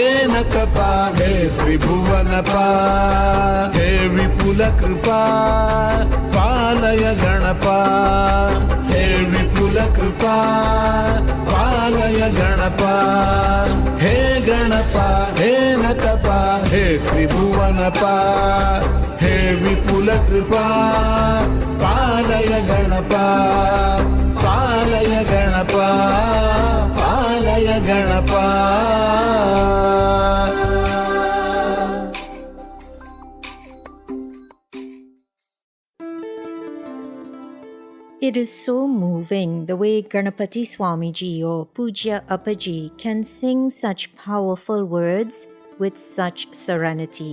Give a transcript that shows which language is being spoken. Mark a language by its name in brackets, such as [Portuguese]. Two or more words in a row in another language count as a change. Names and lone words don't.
[Sanskrit] ನಕಪ ಹೇ ತ್ರಿಭುವನಪ ಹೇ ವಿಪುಲ ಕೃಪಾ ಪಾಲಯ ಗಣಪ ಹೇ ವಿಪುಲ ಕೃಪಾ ಪಾಲಯ ಗಣಪ ಹೇ ಗಣಪ ಹೇ ನಕಪ ಹೇ ತ್ರಿಭುವನಪ ಹೇ ವಿಪುಲ ಕೃಪಾ ಪಾಲಯ ಗಣಪ ಪಾಲಯ ಗಣಪ ಪಾಲಯ ಗಣಪ. [English] It is so moving the way Ganapati Swamiji or Pujya Appaji can sing such powerful words with such serenity.